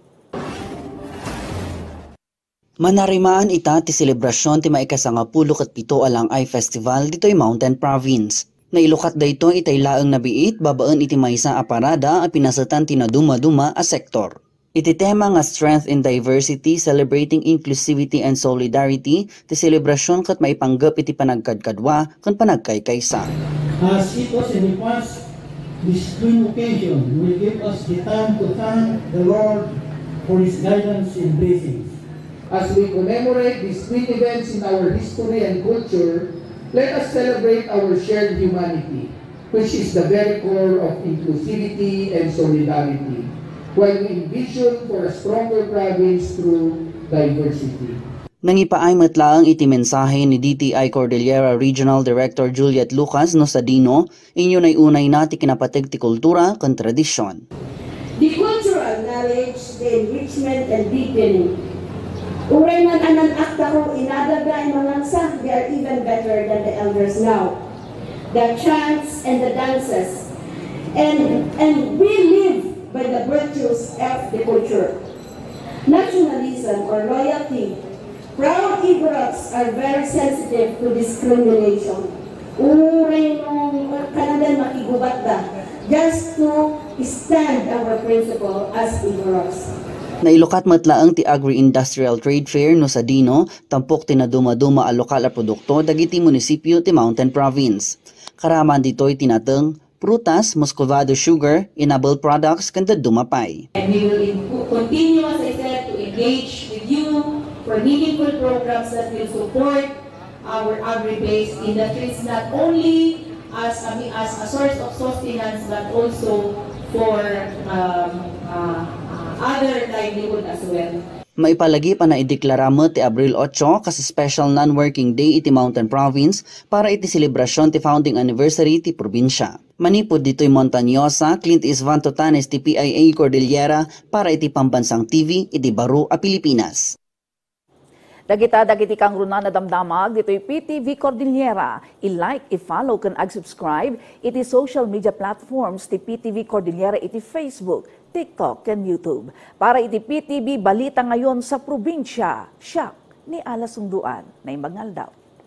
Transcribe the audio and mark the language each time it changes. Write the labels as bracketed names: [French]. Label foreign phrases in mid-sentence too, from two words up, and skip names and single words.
[Iloko] Manarimaan ita ti selebrasyon ti maikasangapulok at 7 alang I-Festival dito'y Mountain Province. Nailukat dayto itay laeng nabiit babaan iti maysa a parada a pinasatan ti naduma-duma a sektor. Iti tema nga Strength in Diversity, Celebrating Inclusivity and Solidarity, ti selebrasyon kat maipanggap iti panagkadkadwa kan panagkaykaysa. [English] As it was in the past, this twin occasion will give us the time to thank the Lord for His guidance and blessings. As we commemorate these twin events in our history and culture, let us celebrate our shared humanity, which is the very core of inclusivity and solidarity, while we envision for a stronger province through diversity. [Iloko] Nangipaay matlaang iti mensahe ni DTI Cordillera Regional Director Juliet Lucas no Sadino, inyo nay unay na ti kinapateg ti kultura kan tradisyon. [English] The cultural knowledge, the enrichment and deepening. [Iloko] Uray man anan akta ko inadaga ang mga sa, [English] they are even better than the elders now. The chants and the dances, and we live by the virtues of the culture. Nationalism or loyalty. Proud Igorots are very sensitive to discrimination. [Iloko] Uray nung kanadan makigubat da, [English] just to stand our principle as Igorots. [Iloko] Nailukat matlaang ti Agri-Industrial Trade Fair no sa Dino, tampok tinaduma-duma a lokal a produkto dagiti munisipyo ti Mountain Province. Karaman dito'y tinateng prutas, [English] muscovado sugar, inable products, [Iloko] kanda dumapay. [English] And we will continue, as I said, to engage with you for meaningful programs that will support our agri-based industries, not only as a source of sustenance, but also for other livelihood as well. [Iloko] Maipalagi pa na ideklara mo ti Abril 8 kasi [English] special non-working day [Iloko] iti Mountain Province para iti selebrasyon ti [English] founding anniversary [Iloko] ti probinsya. Manipod dito'y Montañosa, Clint Isvan Totanes ti PIA Cordillera para iti Pambansang TV iti Baro a Pilipinas. Dagiti kang runa na damdamag, dito'y PTV Cordillera. I-like, i-follow, kan ag-subscribe, iti [English] social media platforms [Iloko] ti PTV Cordillera iti Facebook, TikTok, and YouTube. Para iti PTV Balita ngayon sa probinsya, siya ni Ala Sunduan na Imagnaldaw.